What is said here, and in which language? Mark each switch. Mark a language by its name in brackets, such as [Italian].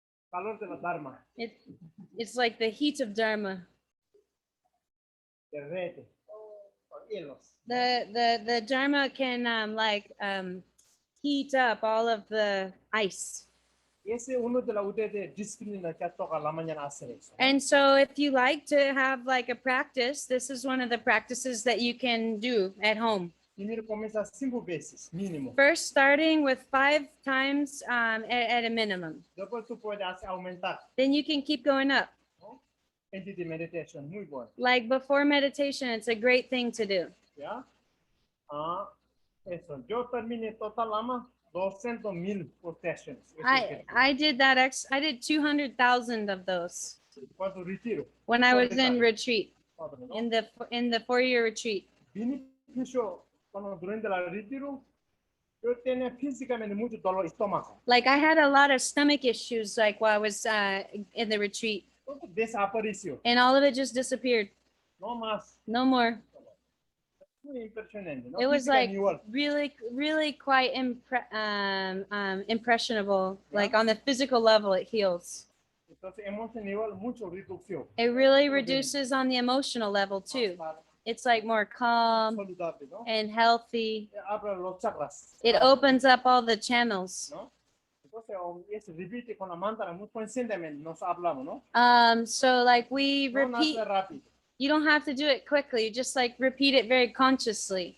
[Spanish] Calor de la Dharma. [English] It's like the heat of Dharma. [Spanish] Derrete. Con hielos. [English] The Dharma can heat up all of the ice. [Spanish] Y ese es uno de las de disciplina que toca la mañana hacer eso. [English] And so if you like to have like a practice, this is one of the practices that you can do at home. [Spanish] Primero comienza 5 veces mínimo. [English] First, starting with 5 times at a minimum. [Spanish] Después tú puedes aumentar. [English] Then you can keep going up. [Spanish] ¿No? Entity meditation, muy bueno. [English] Like before meditation, it's a great thing to do. [Spanish] ¿Ya? Eso. Yo terminé total Lama 200,000 protections. [English] I did that. I did 200,000 of those [Spanish] Cuando retiro. [English] when I was in retreat, [Spanish] ¿No? [English] in the 4-year retreat. [Spanish] Beneficio cuando durante el retiro, yo tenía físicamente mucho dolor estómago. [English] Like I had a lot of stomach issues, like while I was in the retreat, [Spanish] Todo desapareció. [English] and all of it just disappeared. [Spanish] No más. [English] No more. [Spanish] Muy impresionante. ¿No? [English] It was like [Spanish] Físicamente igual. [English] really quite impressionable. Like on the physical level, it heals. [Spanish] Entonces, emoción igual, mucho reducción. [English] It really reduces on the emotional level too. It's like more calm [Spanish] Saludable, ¿no? [English] and healthy. [Spanish] Abre los chakras. [English] It opens up all the channels. [Spanish] ¿No? Entonces, eso repite con la mantra muy conscientemente, nos hablamos, ¿no? [English] So like we [Spanish] No [English] repeat, [Spanish] nace rápido, [English] you don't have to do it quickly, you just like repeat it very consciously.